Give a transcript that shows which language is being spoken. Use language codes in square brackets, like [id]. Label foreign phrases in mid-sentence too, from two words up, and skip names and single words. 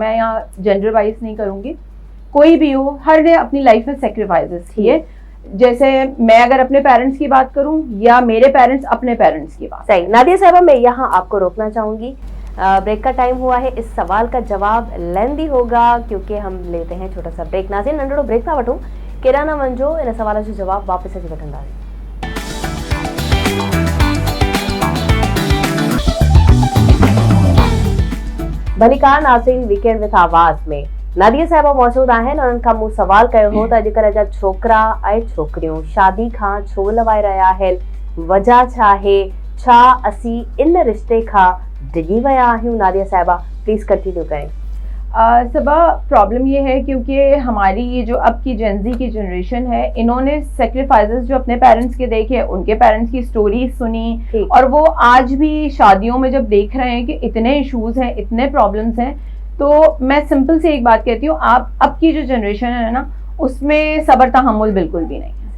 [ur] میں یہاں [en] gender wise [ur] نہیں کروں گی، کوئی بھی ہو، ہر نے اپنی لائف میں سیکریفائسز کیے. جیسے میں اگر اپنے پیرنٹس کی بات کروں یا میرے پیرنٹس اپنے پیرنٹس کی بات. صحیح. نادیہ صاحبہ، میں یہاں آپ کو روکنا چاہوں گی. بریک کا ٹائم ہوا ہے. اس سوال کا جواب لیندی ہوگا کیونکہ ہم لیتے ہیں چھوٹا سا بریک. [sd] नाज़रीन, नंढड़ो ब्रेक था वठूं, किराना मंजो इन सवाल जो जवाब वापस अची वठंदासीं। भलीकार नाज़रीन, वीकेंड विथ आवाज़ में नादिया साहिबा मौजूद आहिनि। उन्हनि खां मूं सवाल कयो हो त अॼुकल्ह जा छोकिरा ऐं छोकिरियूं शादी खां छो लवाए रहिया आहिनि, वजह छा आहे, छा असीं इन रिश्ते खां डिगी विया आहियूं? [ur] نادیہ صاحبہ [en] please continue [ur] کریں. صبا، پرابلم یہ ہے کیونکہ ہماری یہ جو اب کی جین زی کی جنریشن ہے، انہوں نے سیکریفائسز جو اپنے پیرنٹس کے دیکھے، ان کے پیرنٹس کی سٹوری سنی، اور وہ آج بھی شادیوں میں جب دیکھ رہے ہیں کہ اتنے ایشوز ہیں، اتنے پرابلمز ہیں، تو میں سمپل سے ایک بات کہتی ہوں، آپ اب کی جو جنریشن ہے نا، اس میں صبر تحمل بالکل بھی نہیں ہے.